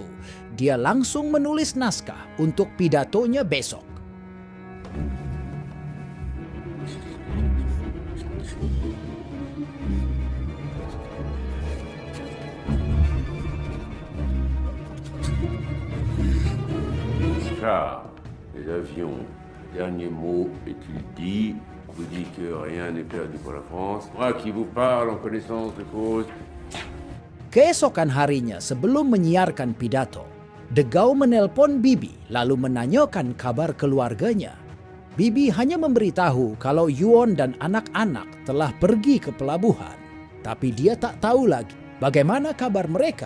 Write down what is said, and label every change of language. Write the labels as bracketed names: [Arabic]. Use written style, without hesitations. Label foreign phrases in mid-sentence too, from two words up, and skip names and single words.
[Indonesian] Dia langsung menulis naskah untuk pidatonya besok. [French] Chars, les avions, dernier mot est-il dit? Vous dit que rien n'est perdu pour la France. Moi qui vous parle en connaissance de cause. [Indonesian] Keesokan harinya sebelum menyiarkan pidato, De Gaulle menelpon Bibi lalu menanyakan kabar keluarganya. Bibi hanya memberitahu kalau Yuan dan anak-anak telah pergi ke pelabuhan. Tapi dia tak tahu lagi bagaimana kabar mereka.